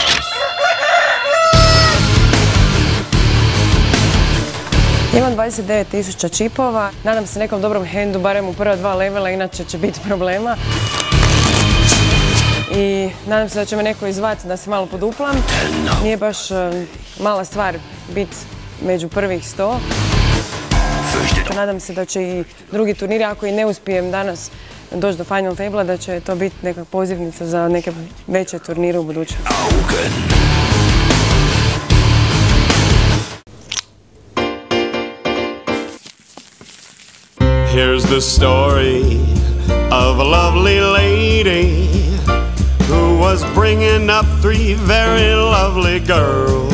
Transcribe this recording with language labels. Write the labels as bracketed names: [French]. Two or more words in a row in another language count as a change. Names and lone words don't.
[Croatian] Imam 29.000 čipova, nadam se nekom dobrom handu, barem u prva 2 levela, inače će biti problema. I nadam se da će me neko izvati da se malo poduplam. Nije baš mala stvar biti među prvih 100. Nadam se da će i drugi turniri, ako i ne uspijem danas doći do [English] final table-a, [Croatian] da će to biti neka pozivnica za neke veće turnire u budućnosti. [English] Here's the story of a lovely lady who was bringing up 3 very lovely girls.